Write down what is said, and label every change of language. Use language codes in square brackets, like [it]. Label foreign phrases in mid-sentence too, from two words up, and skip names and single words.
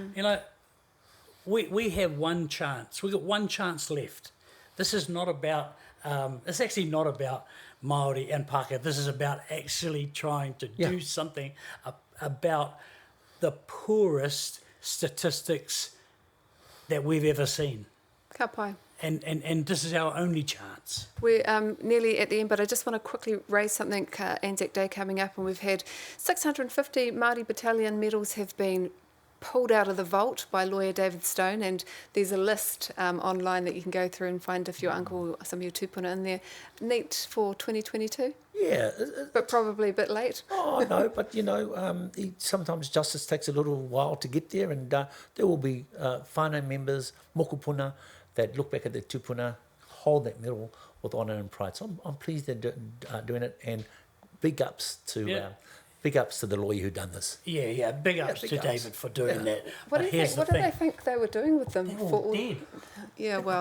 [en] We have one chance. We've got one chance left. This is not about, it's actually not about Māori and Pākehā. This is about actually trying to do something about the poorest statistics that we've ever seen. [mi] Ka pai. [en] And this is our only chance. We're nearly at the end, but I just want to quickly raise something. Anzac Day coming up, and we've had 650 Māori Battalion medals have been pulled out of the vault by lawyer David Stone, and there's a list online that you can go through and find if your uncle, some of your tupuna in there. Neat for 2022? Yeah. But probably a bit late. Oh, no, but sometimes justice takes a little while to get there, and there will be whānau members, [mi] moku puna, [en] that look back at their tupuna, hold that medal with honour and pride. So I'm pleased they're doing it, and big ups to the lawyer who done this. Big ups to David for doing that. What do they think they were doing with them? They were dead.